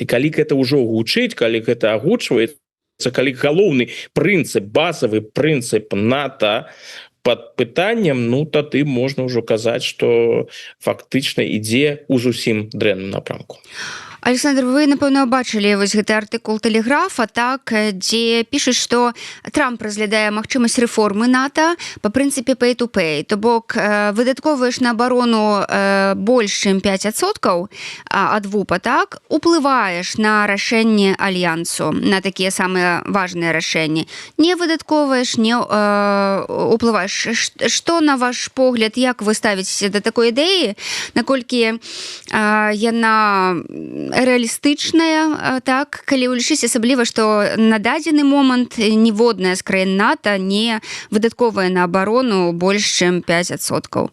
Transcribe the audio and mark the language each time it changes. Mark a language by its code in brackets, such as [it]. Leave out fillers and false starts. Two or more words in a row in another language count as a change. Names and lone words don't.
[be] І калі гэта ўжо гучыць, калі гэта агучваецца, калі галоўны прынцып, базавы прынцып НАТО пад пытаннем, ну, тады можна ўжо казаць, што фактычна ідзе ў зусім дрэнным напрамку. Александр, вы, напэўна, бачылі вось гэты артыкул Тэлеграфа, так, дзе пішуць, што Трамп разглядае магчымасць рэформы НАТО па прынцыпе pay-to-pay, то бок выдатковаеш на абарону больш, чым 5% ад ВУПа, так, уплываеш на рашэнне альянсу, на такія самыя важныя рашэнні. Не выдатковаеш, не уплываеш. Што, на ваш погляд, як вы ставіцеся да такой ідэі, наколькі яна рэалістычная, так, калі ўлічыць асабліва, што на дадзены момант ніводная з краін НАТО не выдаткоўвае на абарону больш, чым 5%.